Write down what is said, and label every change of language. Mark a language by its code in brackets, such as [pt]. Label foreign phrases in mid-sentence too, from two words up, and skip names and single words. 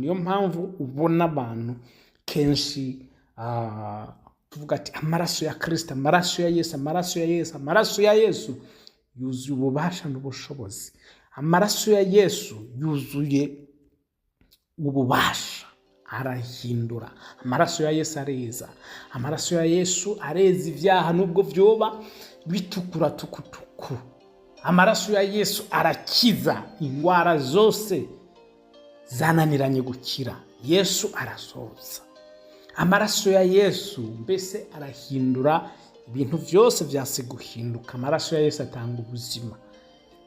[rn] Niyo mpamvu ubona abantu kenshi tuvuga ati amaraso ya Kristo, amaraso ya Yesu, amaraso ya Yesu, amaraso ya Yesu yuzuye ububasha n'ubushobozi. Amaraso ya Yesu yuzuye ububasha, arahindura. Amaraso ya Yesu areza. Amaraso ya Yesu areza ivyaha nubwo vyoba bitukura tukutuku. Amaraso ya Yesu arakiza ingwara zose zananiranye gukira. Yesu arasohoza. Amaraso ya Yesu mbese arahindura ibintu vyose vyase guhinduka. Amaraso ya Yesu atanga ubuzima.